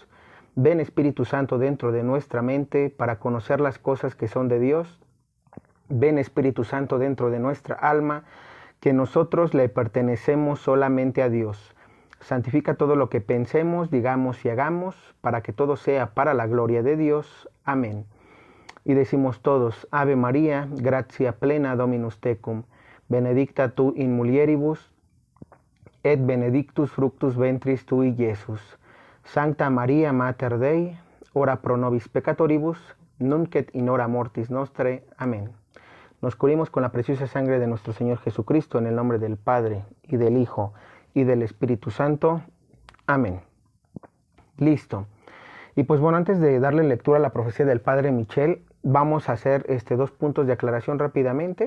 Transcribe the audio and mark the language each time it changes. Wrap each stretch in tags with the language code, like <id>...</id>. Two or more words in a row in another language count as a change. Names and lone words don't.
<es>Ven, Espíritu Santo, dentro de nuestra mente para conocer las cosas que son de Dios. Ven, Espíritu Santo, dentro de nuestra alma, que nosotros le pertenecemos solamente a Dios. Santifica todo lo que pensemos, digamos y hagamos, para que todo sea para la gloria de Dios. Amén. Y decimos todos,</es> <la>Ave María, gratia plena Dominus tecum, benedicta tu in mulieribus, et benedictus fructus ventris tui, Iesus. Sancta Maria Mater Dei, ora pro nobis peccatoribus, nunc et in hora mortis nostre.</la> <es>Amén. Nos cubrimos con la preciosa sangre de nuestro Señor Jesucristo, en el nombre del Padre, y del Hijo, y del Espíritu Santo. Amén. Listo. Y pues bueno, antes de darle lectura a la profecía del Padre Michel, vamos a hacer dos puntos de aclaración rápidamente.</es>